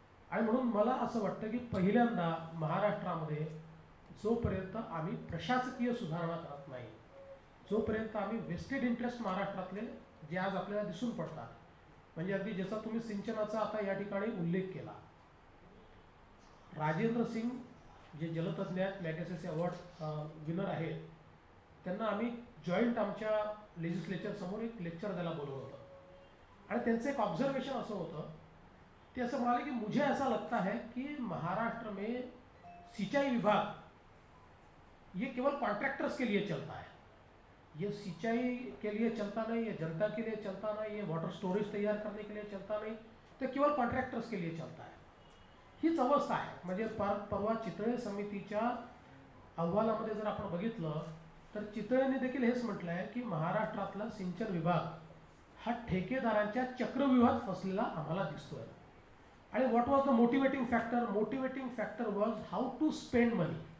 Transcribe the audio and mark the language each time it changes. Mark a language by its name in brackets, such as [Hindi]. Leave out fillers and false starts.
[Marathi] आणि म्हणून मला असं वाटतं की पहिल्यांदा महाराष्ट्रामध्ये जोपर्यंत आम्ही प्रशासकीय सुधारणा करत नाही, जोपर्यंत आम्ही वेस्टेड इंटरेस्ट महाराष्ट्रातले जे आज आपल्याला दिसून पडतात, म्हणजे अगदी जसा तुम्ही सिंचनाचा आता या ठिकाणी उल्लेख केला, राजेंद्र सिंग जे जलतज्ञ आहेत, मॅगसेसे अवॉर्ड विनर आहेत, त्यांना आम्ही जॉईंट आमच्या लेजिस्लेचर समोर एक लेक्चर द्यायला बोलवलं होतं. आणि त्यांचं एक ऑब्जर्वेशन असं होतं, ते असं म्हणाले की [Hindi] मुझे ऐसा लगता है कि महाराष्ट्र में सिंचाई विभाग ये केवल कॉन्ट्रैक्टर्स के लिए चलता है, ये सिंचाई के लिए चलता नहीं, ये जनता के लिए चलता नहीं, ये वाटर स्टोरेज तैयार करने के लिए चलता नहीं, [Marathi] ते केवळ [Hindi] कॉन्ट्रॅक्टर्स के लिए चलता है. [Marathi] हीच अवस्था आहे. म्हणजे परवा चितळे समितीच्या अहवालामध्ये जर आपण बघितलं तर चितळेने देखील हेच म्हटलं आहे की महाराष्ट्रातला सिंचन विभाग हा ठेकेदारांच्या चक्रव्यूहात फसलेला आम्हाला दिसतोय. [English] आणि what was the motivating factor? Motivating factor was how to spend money.